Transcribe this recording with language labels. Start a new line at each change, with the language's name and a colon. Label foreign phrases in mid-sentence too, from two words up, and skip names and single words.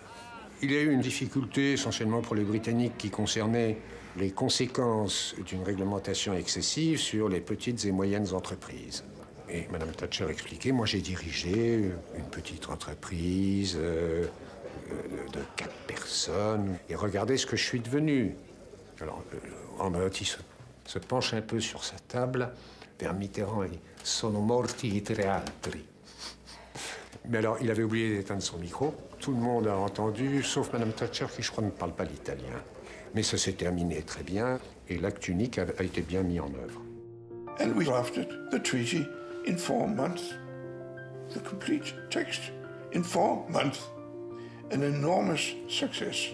French: Il y a eu une difficulté essentiellement pour les Britanniques qui concernait les conséquences d'une réglementation excessive sur les petites et moyennes entreprises. Et Mme Thatcher expliquait, moi j'ai dirigé une petite entreprise de 4 personnes et regardez ce que je suis devenu. Alors, Andreotti se penche un peu sur sa table vers Mitterrand et dit «
Italian: Sono morti i 3 altri ».
French: Mais alors, il avait oublié d'éteindre son micro. Tout le monde a entendu, sauf Mme Thatcher, qui, je crois, ne parle pas l'italien. Mais ça s'est terminé très bien, et l'acte unique a été bien mis en œuvre.
English: And we drafted the treaty in 4 months. The complete text in 4 months. An enormous success.